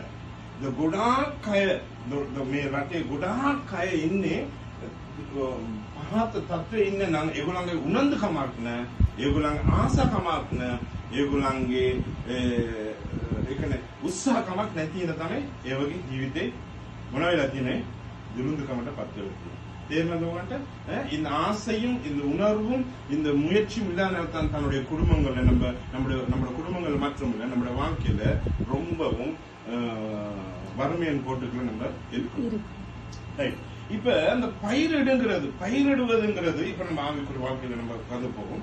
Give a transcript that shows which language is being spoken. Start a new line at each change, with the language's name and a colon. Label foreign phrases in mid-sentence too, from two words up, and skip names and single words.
Sinhala: ගොඩාක් අය මේ රටේ ගොඩාක් අය ඉන්නේ පහත තත්ත්වයේ ඉන්න නම් ඒගොල්ලන්ගේ උනන්දුකමක් නැහැ, ඒගොල්ලන්ගේ ආසකමක් නැහැ, ඒගොල්ලන්ගේ ඒ කියන්නේ උත්සාහකමක් නැති ඉඳ තමයි ඒ වගේ ජීවිතේ මොන වෙලා තියෙන්නේ? දුරුඳුකමට පත් වෙලා තියෙන්නේ.
Tamil: தேர்ந்தது இந்த ஆசையும் இந்த உணர்வும் இந்த முயற்சியும் இல்லாத தன்னுடைய குடும்பங்கள்ல நம்முடைய குடும்பங்கள் மட்டும் இல்ல நம்முடைய வாழ்க்கையில ரொம்பவும் வறுமையின் கோட்டுக்குள்ள நம்ம இருக்கோம். இப்ப அந்த பயிரிடுவதுங்கிறது இப்ப நம்ம ஆவிக்குரிய வாழ்க்கையில நம்ம கடந்து போகும்.